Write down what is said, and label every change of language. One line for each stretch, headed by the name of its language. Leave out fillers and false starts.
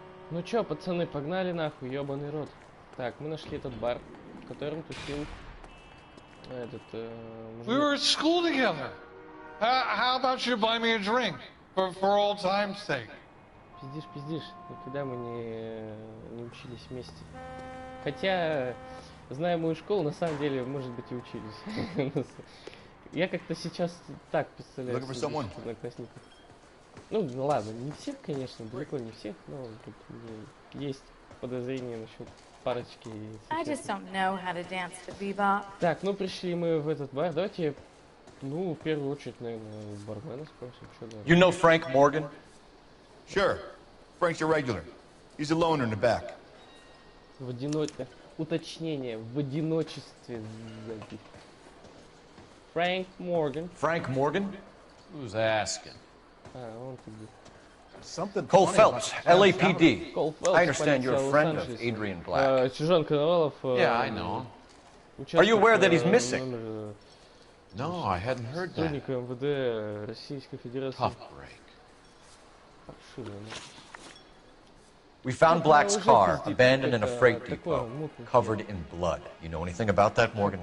Russian: Ну чё, пацаны, погнали нахуй, ёбаный рот. Так, мы нашли этот бар, в котором тусил этот
English: We were at school together. How about you buy me a drink for old time's sake?
Russian: Пиздишь, никогда мы не учились вместе. Хотя, зная мою школу, на самом деле, может быть, и учились. Я как-то сейчас так представляю одноклассников. Ну ладно, не всех, конечно, далеко не всех, но тут есть подозрения насчет парочки.
English: I just don't know how to dance to bebop.
Russian: Так, ну пришли мы в этот бар. Давайте, ну, в первую очередь, наверное, бармена спросим, что да.
English: You know Frank Morgan? Sure. Frank's a regular. He's a loner in the back.
Russian: Уточнение, в одиночестве.
English: Frank Morgan. Frank Morgan? Who's asking?
Russian: Он тебе.
English: Something Cole Phelps, L.A.P.D. Cole Phelps, I understand you're a
Russian: полиция
English: friend of
Russian: Лос-Анджелеса.
English: Adrian Black.
Russian: Чужан Коновалов.
English: Yeah, I know. Are you aware that he's missing? No, I hadn't heard that.
Russian: Сотрудник МВД Российской Федерации.
English: Tough break.
Russian: Паршивый, ну.
English: We found Black's car, abandoned in a freight depot, covered in blood. You know anything about that, Morgan?